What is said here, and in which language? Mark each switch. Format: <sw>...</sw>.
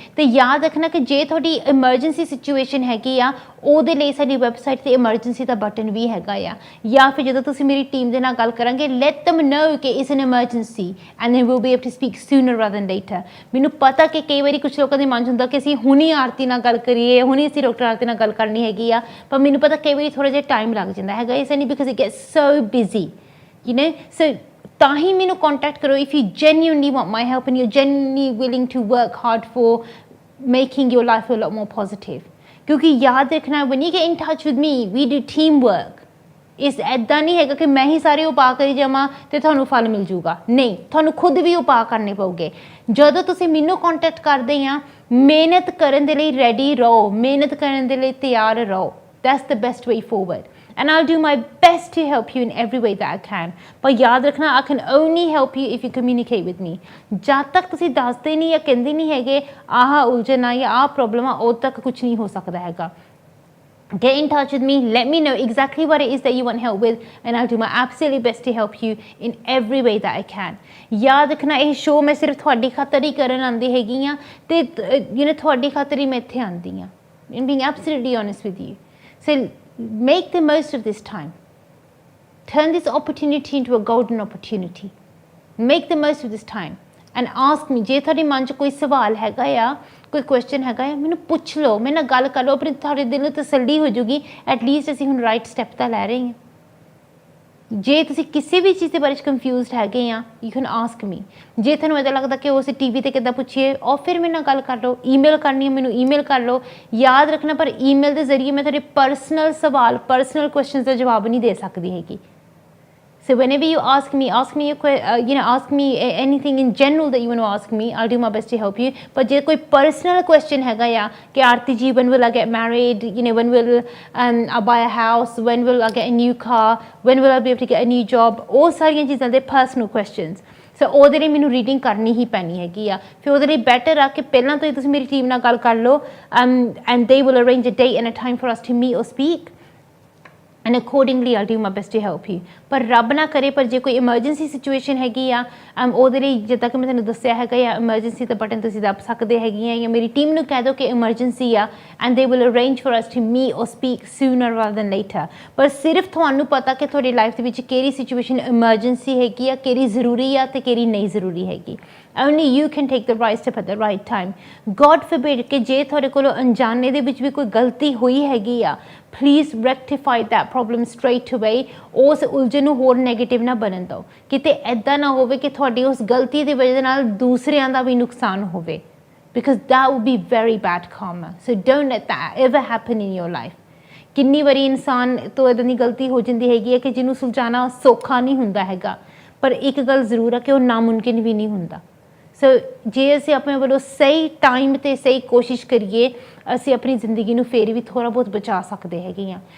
<pa>ਅਤੇ ਯਾਦ ਰੱਖਣਾ ਕਿ ਜੇ ਤੁਹਾਡੀ ਐਮਰਜੈਂਸੀ ਸਿਚੁਏਸ਼ਨ ਹੈਗੀ ਆ, ਉਹਦੇ ਲਈ ਸਾਡੀ ਵੈਬਸਾਈਟ 'ਤੇ ਐਮਰਜੈਂਸੀ ਦਾ ਬਟਨ ਵੀ ਹੈਗਾ ਆ। ਜਾਂ ਫਿਰ ਜਦੋਂ ਤੁਸੀਂ ਮੇਰੀ ਟੀਮ ਦੇ ਨਾਲ ਗੱਲ ਕਰਾਂਗੇ,</pa> <en>Let them know ਕਿ it's an emergency and they will be able to speak sooner rather than later।</en> <pa>ਮੈਨੂੰ ਪਤਾ ਕਿ ਕਈ ਵਾਰੀ ਕੁਛ ਲੋਕਾਂ ਦੇ ਮਨ 'ਚ ਹੁੰਦਾ ਕਿ ਅਸੀਂ ਹੁਣੀ ਆਰਤੀ ਨਾਲ ਗੱਲ ਕਰੀਏ, ਹੁਣੀ ਅਸੀਂ ਡਾਕਟਰ ਆਰਤੀ ਨਾਲ ਗੱਲ ਕਰਨੀ ਹੈਗੀ ਆ, ਪਰ ਮੈਨੂੰ ਪਤਾ ਕਈ ਵਾਰੀ ਥੋੜ੍ਹਾ ਜਿਹਾ ਟਾਈਮ ਲੱਗ ਜਾਂਦਾ ਹੈਗਾ।</pa> <en>ਇਸ ਨਹੀਂ because it gets so busy,</en> <pa>ਸੋ ਤਾਂ ਹੀ ਮੈਨੂੰ ਕੰਟੈਕਟ ਕਰੋ</pa> <en>If you genuinely want my help and you're genuinely willing to work hard for making your life a lot more positive।</en> <pa>ਕਿਉਂਕਿ ਯਾਦ ਰੱਖਣਾ,</pa> <en>when you get in touch with me, we do teamwork।</en> <pa>ਇਸ ਇੱਦਾਂ ਨਹੀਂ ਹੈਗਾ ਕਿ ਮੈਂ ਹੀ ਸਾਰੇ ਉਪਾਅ ਕਰੀ ਜਾਵਾਂ ਅਤੇ ਤੁਹਾਨੂੰ ਫਲ ਮਿਲ ਜੂਗਾ। ਨਹੀਂ, ਤੁਹਾਨੂੰ ਖੁਦ ਵੀ ਉਪਾਅ ਕਰਨੇ ਪਊਗੇ। ਜਦੋਂ ਤੁਸੀਂ ਮੈਨੂੰ ਕੰਟੈਕਟ ਕਰਦੇ ਆ, ਮਿਹਨਤ ਕਰਨ ਦੇ ਲਈ ਰੈਡੀ ਰਹੋ, ਮਿਹਨਤ ਕਰਨ ਦੇ ਲਈ ਤਿਆਰ ਰਹੋ।</pa> <en>that's the best way forward and I'll do my best to help you in every way that I can।</en> <pa>ਪਰ ਯਾਦ ਰੱਖਣਾ,</pa> <en>I can only help you if you communicate with me।</en> <pa>ਜਦ ਤੱਕ ਤੁਸੀਂ ਦੱਸਦੇ ਨਹੀਂ ਜਾਂ ਕਹਿੰਦੇ ਨਹੀਂ ਹੈਗੇ ਆਹ ਉਲਝਣ ਆ ਜਾਂ ਆਹ ਪ੍ਰੋਬਲਮ ਆ, ਉਦੋਂ ਤੱਕ ਕੁਛ ਨਹੀਂ ਹੋ ਸਕਦਾ ਹੈਗਾ।</pa> <en>get in touch with me, let me know exactly what it is that you want help with, and I'll do my absolutely best to help you in every way that I can.</en> <pa>याद रखना ਇਹ show मैं सिर्फ ਤੁਹਾਡੀ ਖਾਤਰ ਹੀ ਕਰਨ ਆਂਦੀ ਹੈਗੀ ਆ ਤੇ ਤੁਹਾਡੀ ਖਾਤਰ ਹੀ ਮੈਂ ਇੱਥੇ ਆਂਦੀ ਆ.</pa> <en>I'm being absolutely honest with you. So make the most of this time. Turn this opportunity into a golden opportunity. Make the most of this time and ask me.</en> <pa>ਜੇ ਤੁਹਾਡੇ ਮਨ 'ਚ ਕੋਈ ਸਵਾਲ ਹੈਗਾ ਆ, ਕੋਈ ਕੁਐਸਚਨ ਹੈਗਾ ਆ, ਮੈਨੂੰ ਪੁੱਛ ਲਓ, ਮੇਰੇ ਨਾਲ ਗੱਲ ਕਰ ਲਓ, ਆਪਣੀ ਤੁਹਾਡੇ ਦਿਲ ਨੂੰ ਤਸੱਲੀ ਹੋ ਜੂਗੀ. ਐਟਲੀਸਟ ਅਸੀਂ ਹੁਣ ਰਾਈਟ ਸਟੈਪ ਤਾਂ ਲੈ ਰਹੇ ਹਾਂ. ਜੇ ਤੁਸੀਂ ਕਿਸੇ ਵੀ ਚੀਜ਼ ਦੇ ਬਾਰੇ 'ਚ ਕਨਫਿਊਜ਼ਡ ਹੈਗੇ ਆ,</pa> <en>You can ask me.</en> <pa>ਜੇ ਤੁਹਾਨੂੰ ਇੱਦਾਂ ਲੱਗਦਾ ਕਿ ਉਸ ਟੀ ਵੀ 'ਤੇ ਕਿੱਦਾਂ ਪੁੱਛੀਏ, ਔਰ ਫਿਰ ਮੇਰੇ ਨਾਲ ਗੱਲ ਕਰ ਲਓ. ਈਮੇਲ ਕਰਨੀ ਹੈ ਮੈਨੂੰ, ਈਮੇਲ ਕਰ ਲਓ. ਯਾਦ ਰੱਖਣਾ, ਪਰ ਈਮੇਲ ਦੇ ਜ਼ਰੀਏ ਮੈਂ ਤੁਹਾਡੇ ਪਰਸਨਲ ਸਵਾਲ, ਪਰਸਨਲ ਕੁਐਸਚਨਸ ਦਾ ਜਵਾਬ ਨਹੀਂ ਦੇ ਸਕਦੀ ਹੈਗੀ.</pa> <en>So whenever you ask me ask me anything in general that you want to ask me, I'll do my best to help you. But</en> <pa>ਜੇ ਕੋਈ personal question ਹੈਗਾ ਆ</pa> <en>ਕਿ Aarti ji, when will I get married, when will I buy a house, when will I get a new car, when will I be able to get a new job,</en> <pa>ਉਹ ਸਾਰੀਆਂ ਚੀਜ਼ਾਂ ਦੇ</pa> <en>personal questions.</en> <pa>ਸੋ ਉਹਦੇ ਲਈ ਮੈਨੂੰ ਰੀਡਿੰਗ ਕਰਨੀ ਹੀ ਪੈਣੀ ਹੈਗੀ ਆ. ਫਿਰ ਉਹਦੇ ਲਈ ਬੈਟਰ ਆ ਕਿ ਪਹਿਲਾਂ ਤੋਂ ਹੀ ਤੁਸੀਂ ਮੇਰੀ ਟੀਮ ਨਾਲ ਗੱਲ ਕਰ ਲਓ,</pa> <en>and they will arrange a date and a time for us to meet or speak. And accordingly I'll do my best to help you.</en> <pa>ਪਰ ਰੱਬ ਨਾ ਕਰੇ, ਪਰ ਜੇ ਕੋਈ emergency situation ਹੈਗੀ ਆ, ਉਹਦੇ ਲਈ ਜਿੱਦਾਂ ਕਿ ਮੈਂ ਤੁਹਾਨੂੰ ਦੱਸਿਆ ਹੈਗਾ ਆ, emergency ਦਾ ਬਟਨ ਤੁਸੀਂ ਦੱਬ ਸਕਦੇ ਹੈਗੇ ਆ, ਜਾਂ ਮੇਰੀ ਟੀਮ ਨੂੰ ਕਹਿ ਦਿਓ ਕਿ emergency ਆ,</pa> <en>and they will arrange for us to meet or speak sooner rather than later.</en> <pa>ਪਰ ਸਿਰਫ ਤੁਹਾਨੂੰ ਪਤਾ ਕਿ ਤੁਹਾਡੀ ਲਾਈਫ ਦੇ ਵਿੱਚ ਕਿਹੜੀ ਸਿਚੁਏਸ਼ਨ emergency ਹੈਗੀ ਆ, ਕਿਹੜੀ ਜ਼ਰੂਰੀ ਆ ਤੇ ਕਿਹੜੀ ਨਹੀਂ ਜ਼ਰੂਰੀ ਹੈਗੀ.</pa> <en>Only you can take the right step at the right time.</en> <pa>God forbid ਕਿ ਜੇ ਤੁਹਾਡੇ ਕੋਲੋਂ ਅਣਜਾਣੇ ਦੇ ਵਿੱਚ ਵੀ ਕੋਈ ਗਲਤੀ ਹੋਈ ਹੈਗੀ ਆ,</pa> <en>please rectify that problem straight away.</en> <pa>ਉਸ ਉਲਝਣ ਨੂੰ ਹੋਰ ਨੈਗੇਟਿਵ ਨਾ ਬਣਨ ਦਿਓ. ਕਿਤੇ ਇੱਦਾਂ ਨਾ ਹੋਵੇ ਕਿ ਤੁਹਾਡੀ ਉਸ ਗਲਤੀ ਦੀ ਵਜ੍ਹਾ ਨਾਲ ਦੂਸਰਿਆਂ ਦਾ ਵੀ ਨੁਕਸਾਨ ਹੋਵੇ,</pa> <en>because that would be very bad karma. So don't let that ever happen in your life.</en> <pa>ਕਿੰਨੀ ਵਾਰੀ ਇਨਸਾਨ ਤੋਂ ਇੱਦਾਂ ਦੀ ਗਲਤੀ ਹੋ ਜਾਂਦੀ ਹੈਗੀ ਹੈ ਕਿ ਜਿਹਨੂੰ ਸੁਲਝਾਉਣਾ ਸੌਖਾ ਨਹੀਂ ਹੁੰਦਾ ਹੈਗਾ, ਪਰ ਇੱਕ ਗੱਲ ਜ਼ਰੂਰ ਹੈ ਕਿ ਉਹ ਨਾਮੁਮਕਿਨ ਵੀ ਨਹੀਂ ਹੁੰਦਾ. ਸੋ ਜੇ ਅਸੀਂ ਆਪਣੇ ਵੱਲੋਂ ਸਹੀ ਟਾਈਮ 'ਤੇ ਸਹੀ ਕੋਸ਼ਿਸ਼ ਕਰੀਏ, ਅਸੀਂ ਆਪਣੀ ਜ਼ਿੰਦਗੀ ਨੂੰ ਫਿਰ ਵੀ ਥੋੜ੍ਹਾ ਬਹੁਤ ਬਚਾ ਸਕਦੇ ਹੈਗੇ ਹਾਂ.</pa>